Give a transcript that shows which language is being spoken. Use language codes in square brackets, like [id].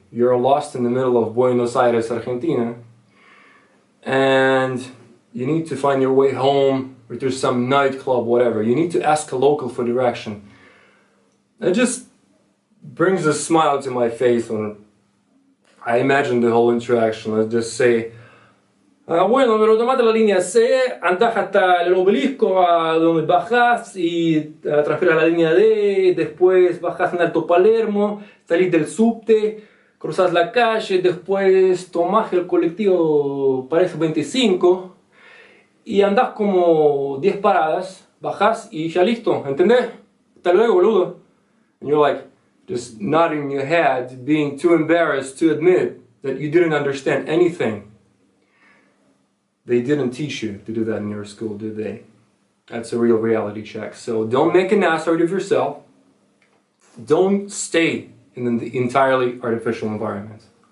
[en] You're lost in the middle of Buenos Aires, Argentina, and you need to find your way home, or to some nightclub, whatever. You need to ask a local for direction. It just brings a smile to my face when I imagine the whole interaction. Let's just say, [es] bueno, pero tomate la línea C, andás hasta el obelisco, a donde bajás y transfieres a la línea D, después bajás en Alto Palermo, salís del subte, cruzás la calle, después tomás el colectivo Parejo 25 y andás como 10 paradas, bajás y ya listo, ¿entendés? Hasta luego, boludo. [en] And you're like, just nodding your head, being too embarrassed to admit that you didn't understand anything. They didn't teach you to do that in your school, did they? That's a real reality check. So don't make an ass out of yourself. Don't stay in the entirely artificial environment.